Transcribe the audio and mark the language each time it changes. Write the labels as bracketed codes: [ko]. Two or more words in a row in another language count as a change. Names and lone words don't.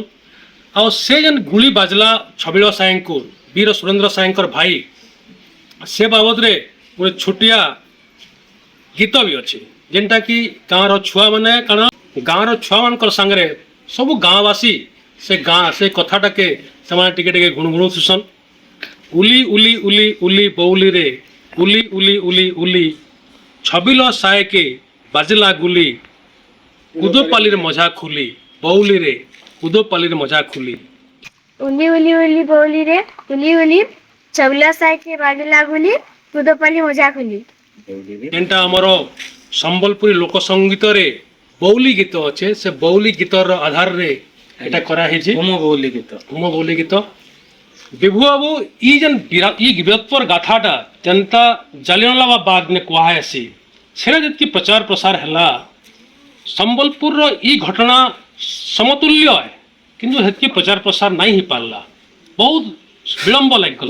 [spv] ଆଉ ସେ ଯେନ୍ ଗୁଳି ବାଜଲା ଛବିଳ ସାଏଙ୍କୁ, ବୀର ସୁରେନ୍ଦ୍ର ସାଏଙ୍କର ଭାଇ, ସେ ବାବଦରେ ଗୋଟେ ଛୋଟିଆ ଗୀତ ବି ଅଛି, ଯେନ୍ଟା କି ଗାଁର ଛୁଆମାନେ କାଣା, ଗାଁର ଛୁଆମାନଙ୍କର ସାଙ୍ଗରେ ସବୁ ଗାଁବାସୀ ସେ କଥାଟାକେ ସେମାନେ ଟିକେ ଟିକେ ଗୁଣଗୁଣୁଥିସନ୍। ଉଲି ଉଲି ଉଲି ଉଲି ବଉଲିରେ, ଉଲି ଉଲି ଉଲି ଉଲି ଛବିଳ ସାଏକେ ବାଜିଲା ଗୁଲି, କୁଦପାଲିର ମଝା ଖୁଲି, ବଉଲିରେ କୁଦପାଲିର ମଝା ଖୁଲି। ଉଲି ଉଲି ଉଲି ବୋଲି ରେ ଉଲି ଉଲି ଛବିଲା ସାଇକେ ବାଜିଲା ଗୁଲି କୁଦପାଲି ମଜା ଖୁଲି। ଯେନ୍ଟା ଆମର ସମ୍ବଲପୁରୀ ଲୋକ ସଙ୍ଗୀତରେ ବଉଲି ଗୀତ ଅଛେ ସେ ବଉଲି ଗୀତର ଆଧାରରେ ଏଟା କରାହେଇଛି। ହୋମ ବଉଲି ଗୀତ। ହୋମ ବଉଲି ଗୀତ ବିଭୁ ବାବୁ ଇ ଯେନ୍ ଇ ବୀରତ୍ୱର ଗାଥାଟା ଯେନ୍ତା ଜାଲିଆଁୱାଲା ବାଗ ନେ କୁହାହେସି ସେଟା ଯେତିକି ପ୍ରଚାର ପ୍ରସାର ହେଲା ସମ୍ବଲପୁରର ଇ ଘଟଣା ସମତୁଲ୍ୟ କିନ୍ତୁ ସେତିକି ପ୍ରଚାର ପ୍ରସାର ନାଇଁ ହେଇପାରିଲା, ବହୁତ ବିଳମ୍ବ ଲାଗିଗଲା।